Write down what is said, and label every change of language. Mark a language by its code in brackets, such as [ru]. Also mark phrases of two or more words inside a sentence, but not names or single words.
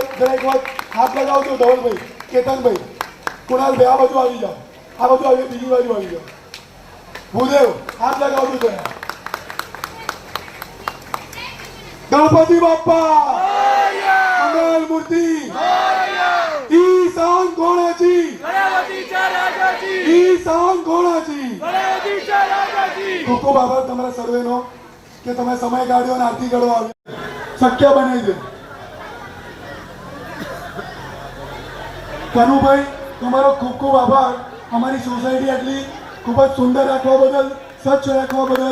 [gu] જરા એક વખત હાથ લગાવજો ધવલભાઈ, કેતનભાઈ, કુણાલભાઈ. આ બાજુ આવી જાઓ, આ બાજુ આવી, બીજી બાજુ આવી જાઓ. ભૂદેવ હાથ લગાવજો જરા. [mr] गणपती बाप्पा मंगल मूर्ती ईशान कोणाची ईशान कोणाची. [gu] ખૂબ ખૂબ આભાર તમારા સર્વેનો કે તમે સમય કાઢ્યો અને આરતી કરવા આવ્યો. શક્ય બને છે. કનુભાઈ તમારો ખૂબ ખૂબ આભાર. અમારી સોસાયટી આટલી ખૂબ જ સુંદર રાખવા બદલ, સ્વચ્છ રાખવા બદલ.